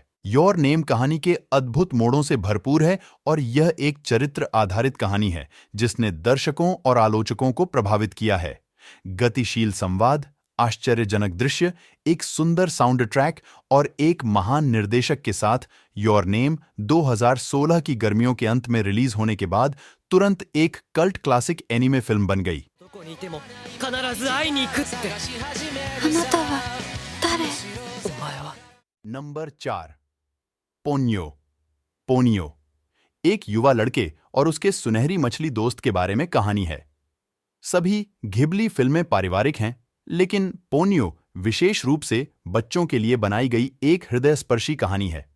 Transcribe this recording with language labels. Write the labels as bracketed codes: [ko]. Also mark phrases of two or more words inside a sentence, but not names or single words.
[hi] योर नेम कहानी के अद्भुत मोड़ों से भरपूर है और यह एक चरित्र आधारित कहानी है जिसने दर्शकों और आलोचकों को प्रभावित किया है। गतिशील संवाद, आश्चर्यजनक दृश्य, एक सुंदर [en] sound track [hi] और एक महान निर्देशक के साथ योर नेम 2016 की गर्मियों के अंत में रिलीज होने के बाद तुरंत एक [en] cult classic [hi] एनीमे फिल्म बन गई। [ja] どこにいても必ず会いに行くって。あなたは誰？お前は [hi] नंबर 4, पोन्यो। पोनियो एक युवा लड़के और उसके सुनहरी मछली दोस्त के बारे में कहानी है। सभी घिबली फिल्में पारिवारिक हैं, लेकिन पोनियो विशेष रूप से बच्चों के लिए बनाई गई एक हृदयस्पर्शी कहानी है।